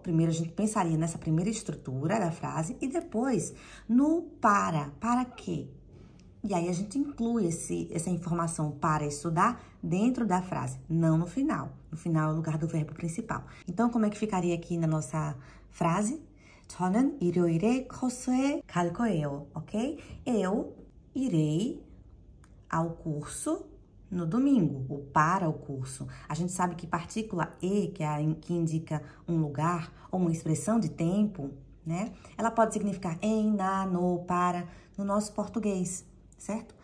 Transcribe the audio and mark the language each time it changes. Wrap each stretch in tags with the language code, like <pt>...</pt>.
<pt>Primeiro, a gente pensaria nessa primeira estrutura da frase e depois no para. Para quê? E aí, a gente inclui essa informação para estudar dentro da frase, não no final. No final é o lugar do verbo principal. Então, como é que ficaria aqui na nossa frase?</pt> <ko>저는 일요일에 코스에 갈 거예요, ok?</ko> <pt>Eu irei ao curso no domingo, ou para o curso. A gente sabe que partícula e, que é a que indica um lugar ou uma expressão de tempo, né? Ela pode significar em, na, no, para, no nosso português, certo?</pt>